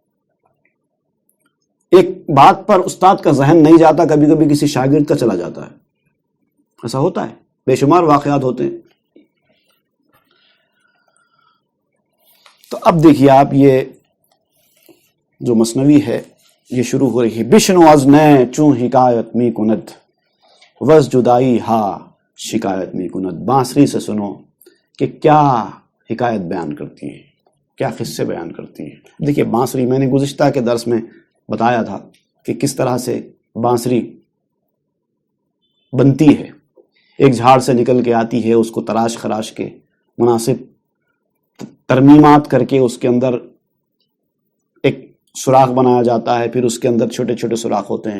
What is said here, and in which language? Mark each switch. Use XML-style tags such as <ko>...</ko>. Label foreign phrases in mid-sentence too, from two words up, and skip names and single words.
<ur>ایک بات پر استاد کا ذہن نہیں جاتا، کبھی کبھی کسی شاگرد کا چلا جاتا ہے. ایسا ہوتا ہے، بے شمار واقعات ہوتے ہیں. تو اب دیکھیے آپ، یہ جو مثنوی ہے یہ شروع ہو رہی ہے.</ur> <fa>بشنو از نئے چوں حکایت می کند، وز جدائی ہا شکایت می کند.</fa> <ur>بانسری سے سنو کہ کیا حکایت بیان کرتی ہے، کیا قصے بیان کرتی ہے. دیکھیے بانسری، میں نے گزشتہ کے درس میں بتایا تھا کہ کس طرح سے بانسری بنتی ہے. ایک جھاڑ سے نکل کے آتی ہے، اس کو تراش خراش کے مناسب ترمیمات کر کے اس کے اندر ایک سوراخ بنایا جاتا ہے، پھر اس کے اندر چھوٹے چھوٹے سوراخ ہوتے ہیں.</ur>